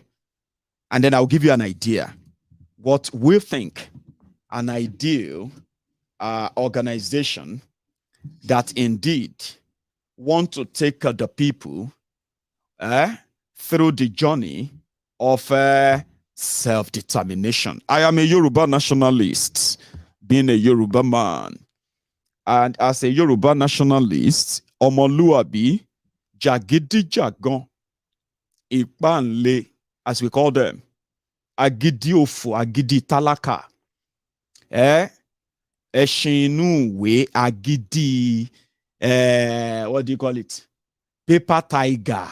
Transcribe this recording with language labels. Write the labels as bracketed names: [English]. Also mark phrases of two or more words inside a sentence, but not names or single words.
[English] And then I'll give you an idea what we think an ideal organization that indeed want to take the people through the journey of self-determination. I am a Yoruba nationalist, being a Yoruba man. And as a Yoruba nationalist, [Yoruba] Omoluabi, Jagidijagan, Ipanle, [English] as we call them, [Yoruba] Agidi Ofo, Agidi Talaka, Eshinuwe, Agidi, [English] what do you call it? Paper tiger.